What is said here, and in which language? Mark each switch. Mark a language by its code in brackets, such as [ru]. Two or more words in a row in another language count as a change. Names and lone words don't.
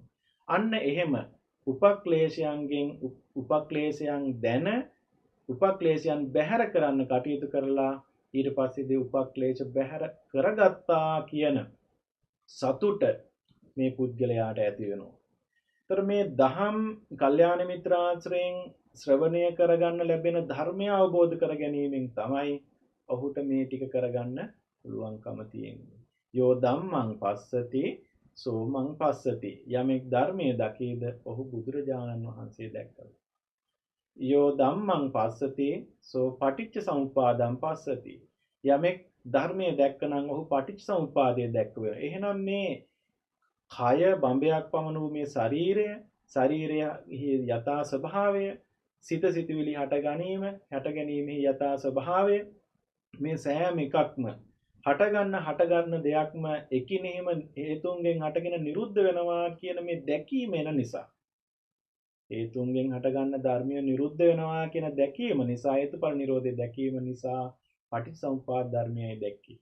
[si] අන්න එහෙම උපක්ලේශයන් දැන උපක්ලේශයන් බැහැර කරන්න කටයුතු කරලා ඊට පස්සේදී උපක්ලේශ බැහැර කරගත්තා කියන සතුට මේ පුද්ගලයාට ඇති වෙනවා. ඒතර මේ දහම් කල්යාණ මිත්‍රාශ්‍රයෙන් ශ්‍රවණය කරගන්න ලැබෙන ධර්මය අවබෝධ කර ගැනීමෙන් තමයි ඔහුට මේ ටික කරගන්න පුළුවන්කම තියෙන්නේ. [pi] යෝ ධම්මං පස්සති සෝ මං පස්සති. [si] යමෙක් ධර්මයේ දකීද ඔහු බුදුරජාණන් වහන්සේ දැක්කා. [pi] යෝ ධම්මං පස්සති සෝ පටිච්ච සමුප්පාදං පස්සති. [si] යමෙක් ධර්මයේ දැක්කනම් ඔහු පටිච්ච සමුප්පාදය දැක්ක වෙනවා. එහෙනම් මේ කය බඹයක් පමණ වූ මේ ශරීරයේ යථා ස්වභාවය, සිත සිතුවිලි හට ගැනීමේ යථා ස්වභාවය, මේ සෑම එකක්ම හටගන්න දෙයක්ම එකිනෙම හේතුන්ගෙන් හටගෙන නිරුද්ධ වෙනවා කියන මේ දැකීම එන නිසා, හේතුන්ගෙන් හටගන්න ධර්මය නිරුද්ධ වෙනවා කියන දැකීම නිසා, හේතුඵල නිරෝධය දැකීම නිසා පටිච්චසමුප්පාද ධර්මයයි දැක්කේ.